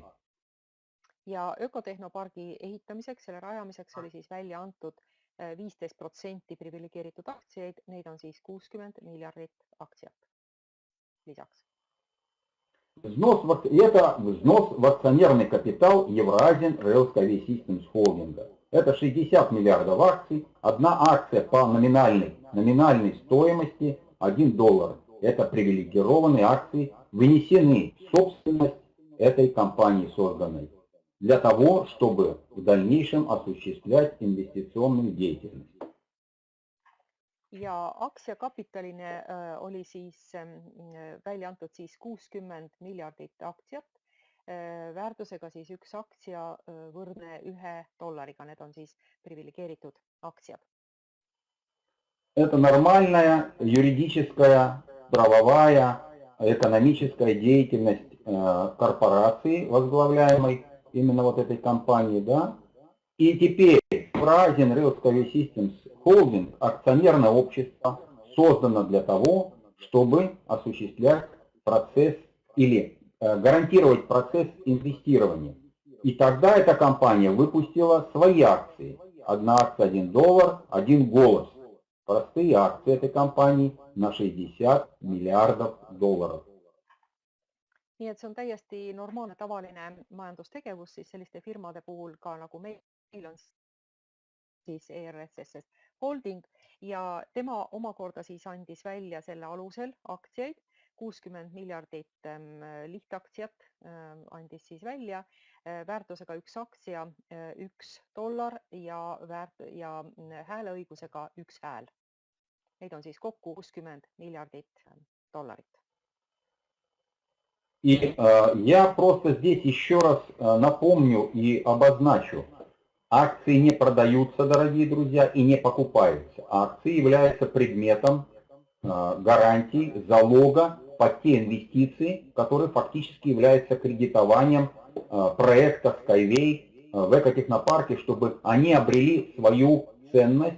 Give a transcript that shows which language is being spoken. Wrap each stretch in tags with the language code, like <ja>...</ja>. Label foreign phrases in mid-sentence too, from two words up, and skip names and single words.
<et>Ja ökotehnopargi ehitamiseks, selle rajamiseks oli siis välja antud 15% privilegeeritud aktsiaid, neid on siis 60 miljardit aktsiat lisaks.</et> <ru>Это взнос в акционерный капитал Eurasian Railway Systems Holding. Это 60 миллиардов акций, одна акция по номинальной стоимости $1. Это привилегированные акции, вынесены в собственность этой компании созданной, для того, чтобы в дальнейшем осуществлять инвестиционную деятельность.</ru> <et>Ja aktsiakapitaline oli siis välja antud siis 60 miljardit aktsiat, väärtusega siis üks aktsia võrdne $1, need on siis privilegeeritud aktsiad.</et> <ru>Это нормальная юридическая, правовая, экономическая деятельность корпорации, возглавляемой именно вот этой компанией, да? И теперь Eurasian Railway Systems Holding, акционерное общество, создано для того, чтобы осуществлять процесс или гарантировать процесс инвестирования. И тогда эта компания выпустила свои акции. Одна акция $1, один голос. Простые акции этой компании на 60 миллиардов долларов.</ru> <et>Nii et see on täiesti normaalne tavaline majandustegevus siis selliste firmade puhul ka nagu meil on siis ERSS Holding ja tema omakorda siis andis välja selle alusel aktsiaid, 60 miljardit lihtaktsiat andis siis välja väärtusega üks aktsia $1 ja hääleõigusega üks hääl. Neid on siis kokku 60 miljardit dollarit.</et> <ru>И я просто здесь еще раз напомню и обозначу. Акции не продаются, дорогие друзья, и не покупаются. Акции являются предметом гарантий, залога под те инвестиции, которые фактически являются кредитованием проекта Skyway в экотехнопарке, чтобы они обрели свою ценность.</ru>